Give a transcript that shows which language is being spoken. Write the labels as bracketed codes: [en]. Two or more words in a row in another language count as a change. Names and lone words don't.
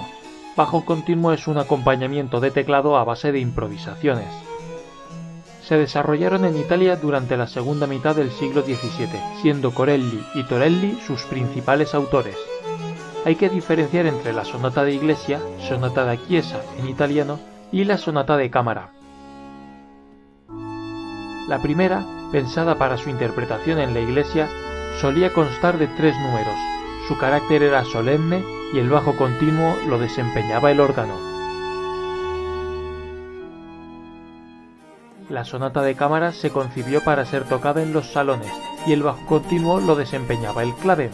[es] Bajo continuo es un acompañamiento de teclado a base de improvisaciones. Se desarrollaron en Italia durante la segunda mitad del siglo XVII, siendo Corelli y Torelli sus principales autores. Hay que diferenciar entre la sonata de iglesia, [it] sonata da chiesa [es] en italiano, y la sonata de cámara. La primera, pensada para su interpretación en la iglesia, solía constar de 3 números. Su carácter era solemne y el bajo continuo lo desempeñaba el órgano. La sonata de cámara se concibió para ser tocada en los salones y el bajo continuo lo desempeñaba el clave.